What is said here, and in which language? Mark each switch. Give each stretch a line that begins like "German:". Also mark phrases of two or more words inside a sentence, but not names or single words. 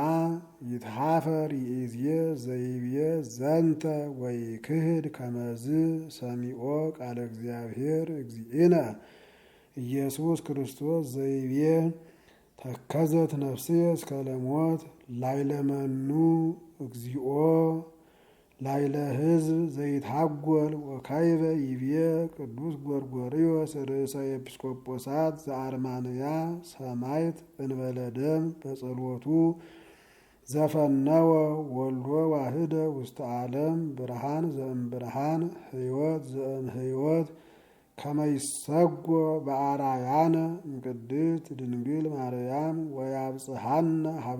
Geez: ይትሃፈር ይእዜ ዘይቤ ዘንተ ወይክህድ ከመዝ ሰሚዖ ቃለ እግዚአብሔር እግዚእነ ኢየሱስ ክርስቶስ ዘይቤ ተከዘት ነፍስየ እስከ ለሞት ላይለመኑ እግዚኦ ላይለ ሕዝብ ዘይታጐል ወካይበ ይቤ ቅዱስ ጎርጎርዮስ ርእሰ ኤጲስቆጶሳት ዘአርማንያ ሰማዕት እንበለ ደም በጸሎቱ ዘፈነወ ወልዶ ዋህደ ውስተ ዓለም ብርሃን ዘእምብርሃን ሕይወት ዘእምሕይወት ከመ ይሰጎ በአርአያነ እምቅድስት ድንግል ማርያም ወያብጽሐነ ሀበ